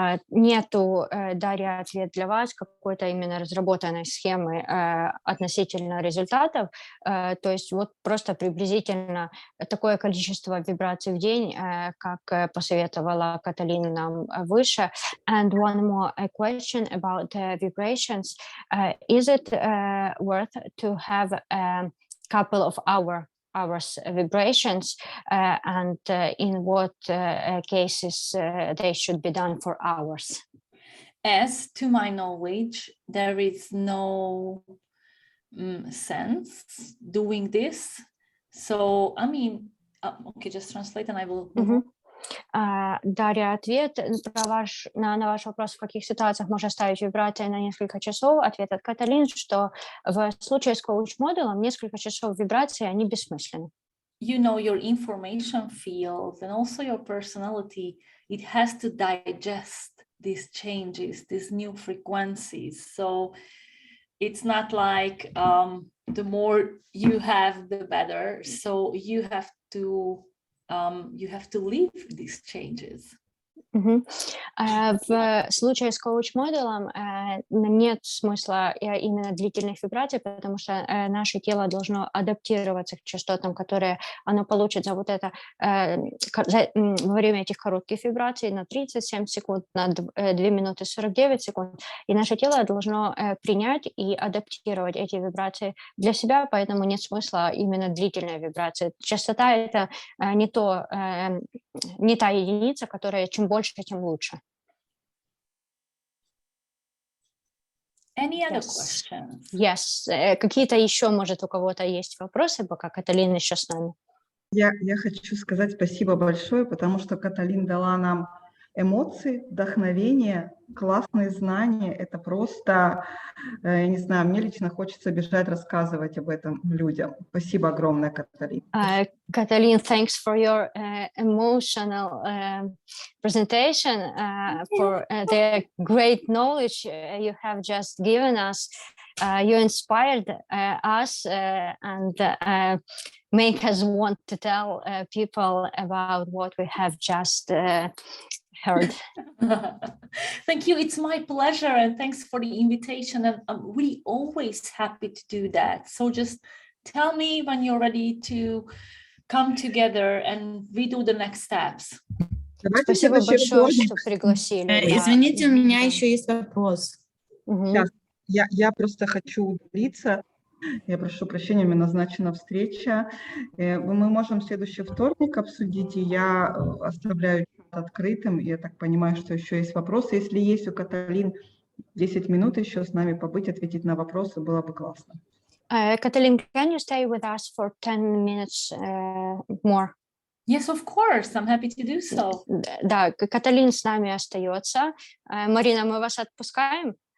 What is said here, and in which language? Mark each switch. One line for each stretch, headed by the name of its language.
Russian: Нету, Дарья, ответ для вас, какой-то именно разработанной схемы относительно результатов. То есть вот просто приблизительно такое количество вибраций в день, как посоветовала Каталина нам выше.
English: And one more question about vibrations. Is it worth to have a couple of hours vibrations, and in what cases they should be done for hours? As to my knowledge, there is no sense doing this. So, I mean, okay, just translate and I will move on.
Russian: Дарья, ответ на ваш вопрос, в каких ситуациях можно ставить вибрации на несколько часов. Ответ от Каталин, что в случае с коуч-модулем несколько часов вибраций, они бессмысленны.
English: Your information field and also your personality, it has to digest these changes, these new frequencies. So it's not like the more you have, the better. So you have to live these changes.
Russian: В случае с коуч-моделом нет смысла именно длительных вибраций, потому что наше тело должно адаптироваться к частотам, которые оно получит за вот это во время этих коротких вибраций на 37 секунд, на 2 минуты 49 секунд. И наше тело должно принять и адаптировать эти вибрации для себя, поэтому нет смысла именно длительной вибрации. Частота — это не та единица, которая чем больше, тем лучше.
English: Any other questions? Yes.
Russian: Какие-то еще, может, у кого-то есть вопросы, пока Каталина еще с нами? Я хочу сказать спасибо большое, потому что Каталин дала нам эмоции, вдохновение, классные знания. Это просто, я не знаю, мне лично хочется бежать рассказывать об этом людям. Спасибо огромное, Каталин.
English: Kataline, thanks for your emotional presentation, for the great knowledge you have just given us. You inspired us and make us want to tell people about what we have just heard. Thank you. It's my pleasure, and thanks for the invitation. And I'm really always happy to do that. So just tell me when you're ready to come together and we do the next steps.
Russian: Спасибо большое, что пригласили. Извините, у меня еще есть вопрос. Сейчас. Я просто хочу удалиться. Я прошу прощения, у меня назначена встреча. Мы можем следующий вторник обсудить, и я оставляю открытым. Я так понимаю, что еще есть вопросы. Если есть у Каталин 10 минут еще с нами побыть, ответить на вопросы, было бы классно.
English: Kataline, can you stay with us for 10 minutes more? Yes, of course. I'm happy to do so.
Russian: Да, Каталин с нами остается. Марина, мы вас отпускаем.